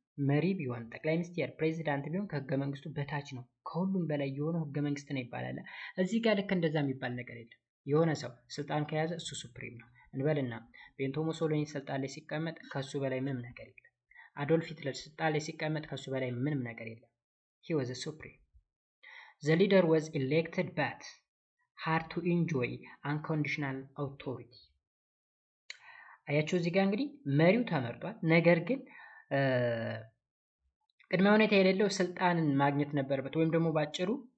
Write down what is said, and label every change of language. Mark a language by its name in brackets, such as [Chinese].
[Amharic] መሪ ቢሆን ጠቅላይ ሚኒስትር ፕሬዚዳንት ቢሆን ከህገ መንግስቱ በታች ነው። ከሁሉም በላይ የሆነው ህገ መንግስት ነው ይባላል። እዚህ ጋር ልክ እንደዛ የሚባል ነገር የለም። የሆነ ሰው ስልጣን ከያዘ እሱ ሱፕሪም ነው እንበልና ቤንቶ ሙሶሎኒ ስልጣን ላይ ሲቀመጥ ከሱ በላይ ምንም ነገር የለም። አዶልፍ ሂትለር ስልጣን ላይ ሲቀመጥ ከሱ በላይ ምንም ነገር የለም። [English] he was a supreme. The leader was elected but had to enjoy unconditional authority. [Amharic] አያችሁ እዚህ ጋር እንግዲህ መሪው ተመርጧል። ነገር ግን ቅድመ ሁኔታ የሌለው ስልጣንን ማግኘት ነበረበት። ወይም ደግሞ ባጭሩ